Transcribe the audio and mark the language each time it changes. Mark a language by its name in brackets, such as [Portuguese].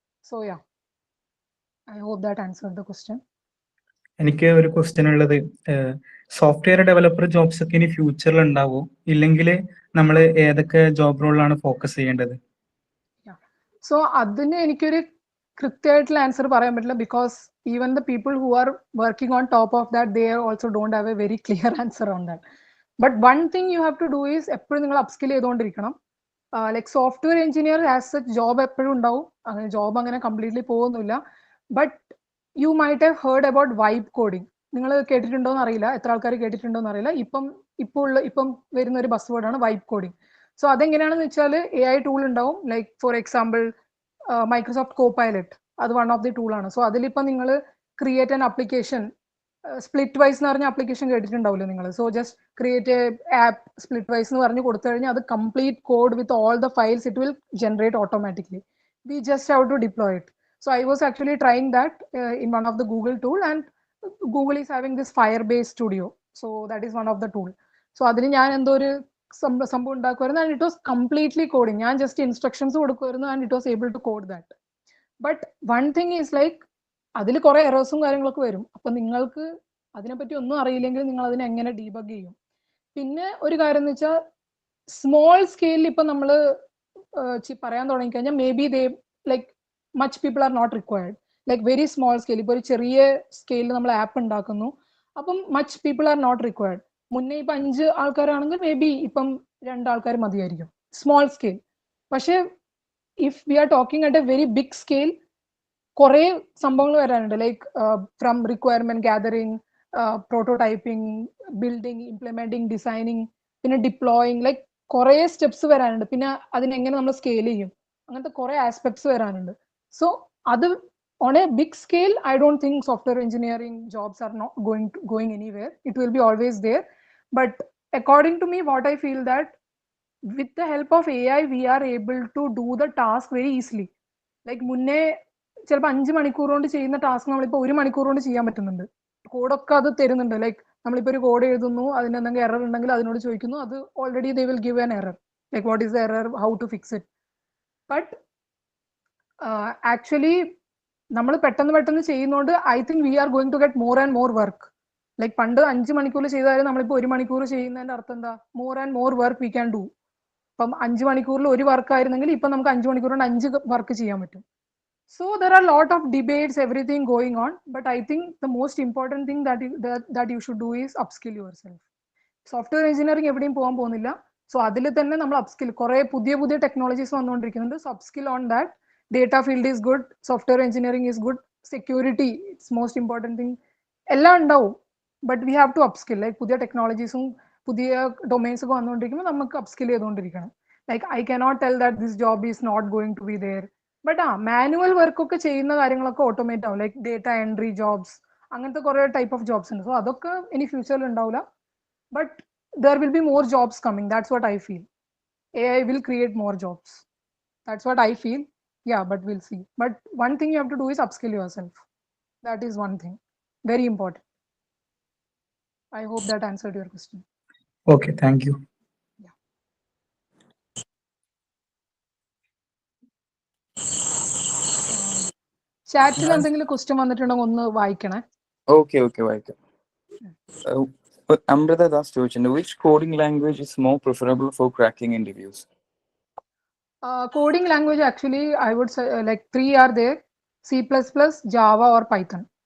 [English] So yeah, I hope that answered the question. [Malayalam] എനിക്ക് ഒരു question ഉള്ളത്, സോഫ്റ്റ്വെയർ ഡെവലപ്പർ ജോബ്സ് ഒക്കെ ഇനി ഫ്യൂച്ചറിൽ ഉണ്ടാവോ, ഇല്ലെങ്കിൽ നമ്മൾ ഏതൊക്കെ ജോബ് റോളിലാണ് ഫോക്കസ് ചെയ്യേണ്ടത്? [English] so [Malayalam] അതിന് എനിക്കൊരു കൃത്യമായിട്ടുള്ള ആൻസർ പറയാൻ പറ്റില്ല, [English] Because even the people who are working on top of that, they also don't have a very clear answer on that. But one thing you have to do is [Malayalam] എപ്പോഴും നിങ്ങൾ upskill ചെയ്തുകൊണ്ടിരിക്കണം. [English] like software engineer as such job [Malayalam] എപ്പോഴും ഉണ്ടാവും, അങ്ങനെ job അങ്ങനെ completely പോകുന്നില്ല. [English] But you might have heard about vibe coding. [Malayalam] നിങ്ങൾ കേട്ടിട്ടുണ്ടോന്ന് അറിയില്ല, എത്ര ആൾക്കാർ കേട്ടിട്ടുണ്ടോന്ന് അറിയില്ല. ഇപ്പം വരുന്ന ഒരു ബസ് വേർഡാണ് വൈബ് കോഡിങ്. സോ അതെങ്ങനെയാണെന്ന് വെച്ചാൽ AI ടൂൾ ഉണ്ടാവും, like for example Microsoft Copilot, അത് വൺ ഓഫ് ദി ടൂളാണ്. സോ അതിലിപ്പം നിങ്ങൾ [English] create an application, [Malayalam] split vice എന്ന് പറഞ്ഞ ആപ്ലിക്കേഷൻ കേട്ടിട്ടുണ്ടാവില്ലോ നിങ്ങൾ. [English] so just create a app Splitwise [Malayalam] എന്ന് പറഞ്ഞ് കൊടുത്തു കഴിഞ്ഞാൽ അത് [English] Complete code with all the files it will generate automatically. We just have to deploy it. So I was actually trying that in one of the Google tool, and Google is having this Firebase Studio. So that is one of the tool. So [Malayalam] adini njan endo oru സംഭവം ഉണ്ടാക്കുമായിരുന്നു, [English] and it was completely coding. ഞാൻ just instructions കൊടുക്കുമായിരുന്നു, and it was able to code that. But one thing is like [Malayalam] അതിൽ കുറെ എറേഴ്സും കാര്യങ്ങളൊക്കെ വരും. അപ്പൊ നിങ്ങൾക്ക് അതിനെപ്പറ്റി ഒന്നും അറിയില്ലെങ്കിൽ നിങ്ങൾ അതിനെ എങ്ങനെ ഡീബഗ് ചെയ്യും? പിന്നെ ഒരു കാര്യം എന്ന് വെച്ചാൽ സ്മോൾ സ്കെയിലിൽ ഇപ്പൊ നമ്മൾ പറയാൻ തുടങ്ങിക്കഴിഞ്ഞാൽ [English] Maybe they like much people are not required. [Malayalam] Like very small scale, ഇപ്പോൾ ഒരു ചെറിയ സ്കെയിലിൽ നമ്മൾ ആപ്പ് ഉണ്ടാക്കുന്നു, അപ്പം [English] Much people are not required. [Malayalam] മുന്നേ ഇപ്പം 5 ആൾക്കാരാണെങ്കിൽ മേ ബി ഇപ്പം 2 ആൾക്കാർ മതിയായിരിക്കും സ്മോൾ സ്കെയിൽ. പക്ഷേ [English] if we are talking at a very big scale, [Malayalam] കുറെ സംഭവങ്ങൾ വരാനുണ്ട്. Like from requirement gathering, prototyping, building, implementing, designing, പിന്നെ ഡിപ്ലോയിങ്, ലൈക്ക് കുറെ സ്റ്റെപ്സ് വരാനുണ്ട്. പിന്നെ അതിനെങ്ങനെ നമ്മൾ സ്കെയിൽ ചെയ്യും, അങ്ങനത്തെ കുറെ ആസ്പെക്ട്സ് വരാനുണ്ട്. [English] So അത് on a big scale, I don't think software engineering jobs are not going anywhere. It will be always there. But according to me, what I feel that with the help of AI, we are able to do the task very easily. [Malayalam] Like മുന്നേ ചിലപ്പോൾ 5 മണിക്കൂർ കൊണ്ട് ചെയ്യുന്ന task നമ്മളിപ്പോൾ 1 മണിക്കൂർ കൊണ്ട് ചെയ്യാൻ പറ്റുന്നുണ്ട്. കോഡൊക്കെ അത് തരുന്നുണ്ട്. ലൈക്ക് നമ്മളിപ്പോൾ ഒരു കോഡ് എഴുതുന്നു, അതിന് എന്തെങ്കിലും എറർ ഉണ്ടെങ്കിൽ അതിനോട് ചോദിക്കുന്നു, അത് already [English] They will give an error, like what is the error, how to fix it. But actually [Malayalam] നമ്മൾ പെട്ടെന്ന് ചെയ്യുന്നതുകൊണ്ട് [English] I think we are going to get more and more work. [Malayalam] Like പണ്ട് 5 മണിക്കൂർ ചെയ്താലും നമ്മളിപ്പോൾ 1 മണിക്കൂർ ചെയ്യുന്നതിന്റെ അർത്ഥം എന്താ? [English] More and more work we can do. [Malayalam] ഇപ്പം 5 മണിക്കൂറിൽ ഒരു വർക്ക് ആയിരുന്നെങ്കിൽ ഇപ്പം നമുക്ക് 5 മണിക്കൂർ കൊണ്ട് 5 വർക്ക് ചെയ്യാൻ പറ്റും. [English] So there are a lot of debates, everything going on, but I think the most important thing that you should do is upskill yourself. [Malayalam] Software engineering എവിടെയും പോകാൻ പോകുന്നില്ല. സോ അതിൽ തന്നെ നമ്മൾ upskill, കുറെ പുതിയ technologies വന്നുകൊണ്ടിരിക്കുന്നുണ്ട്. [English] So upskill on that. Data field is good, software engineering is good, security, it's most important thing. [Malayalam] എല്ലാം ഉണ്ടാവും, [English] but we have to upskill. [Malayalam] Like പുതിയ ടെക്നോളജീസും പുതിയ ഡൊമൈൻസ് ഒക്കെ വന്നുകൊണ്ടിരിക്കുമ്പോൾ നമുക്ക് upskill ചെയ്തുകൊണ്ടിരിക്കണം. [English] Like I cannot tell that this job is not going to be there. [Malayalam] But manual work ഒക്കെ ചെയ്യുന്ന കാര്യങ്ങളൊക്കെ ഓട്ടോമേറ്റ് ആവും. ലൈക്ക് ഡേറ്റ എൻട്രി ജോബ്സ്, അങ്ങനത്തെ കുറെ ടൈപ്പ് ഓഫ് ജോബ്സ് ഉണ്ട്. സോ അതൊക്കെ ഇനി ഫ്യൂച്ചറിൽ ഉണ്ടാവില്ല. [English] But there will be more jobs coming. That's what I feel. AI will create more jobs. That's what I feel. Yeah, but we'll see. But one thing you have to do is upskill yourself. That is one thing. Very important. I hope that answered your question. Okay, thank you. [Malayalam] ചാറ്റിൽ എന്തെങ്കിലും question വന്നിട്ടുണ്ടെങ്കിൽ ഒന്ന് വായിക്കണേ. Okay, വായിക്കാം. [English] Amrita Das ചോദിച്ചിട്ടുണ്ട്, which coding language is more preferable for cracking interviews? Coding language, actually, I would say like 3 are there: C++, Java or Python.